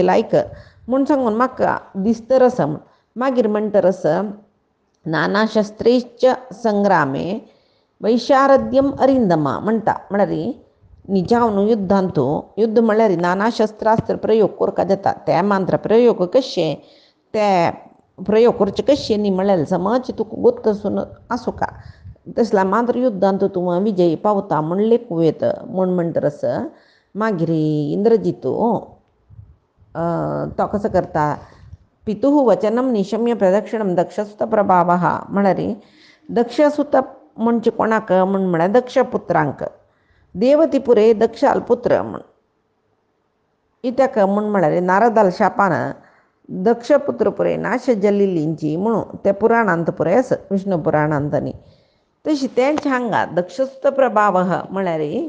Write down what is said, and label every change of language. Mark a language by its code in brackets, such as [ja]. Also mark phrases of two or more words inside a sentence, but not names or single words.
[kok] लायक म्हूण सांगून म्हाका दिसतर आसा म्हूण मागीर म्हणटर आसा [sa] नाना शस्त्रैश्च संग्रामे वैशारद्यम अरिंदमा [kok] म्हणटा म्हळ्यार निजावन युद्धांतू युद्ध म्हळ्यार नाना शस्त्रास्त्र प्रयोग करता जाता ते मात्र प्रयोग कशे ते प्रयोग करचे कशे न्ही म्हळ्यार समज तुका गुत्तसून आसूं का तसला मात्र युद्धांत तूं विजयी पावता म्हण लेखूं येता म्हणटरस मागीर इंद्रजितू तो कसो करता [sa] पितुः वचनम निशम्य प्रदक्षिणम दक्षसुत प्रभावः [kok] म्हळ्यार दक्षसुत म्हणजे कोणाक म्हळ्यार दक्षपुत्रांक देवतीपुरे दक्षाल पुत्र म्हण इत्याक म्हळ्यार नारदाल शापान दक्षपुत्रपुरे नाश जल्लिलींची म्हणून ते पुराणांत पुरे आसा विष्णू पुराणांतनी तशी तेंच्या हांगा दक्षसुत प्रभाव म्हळ्यार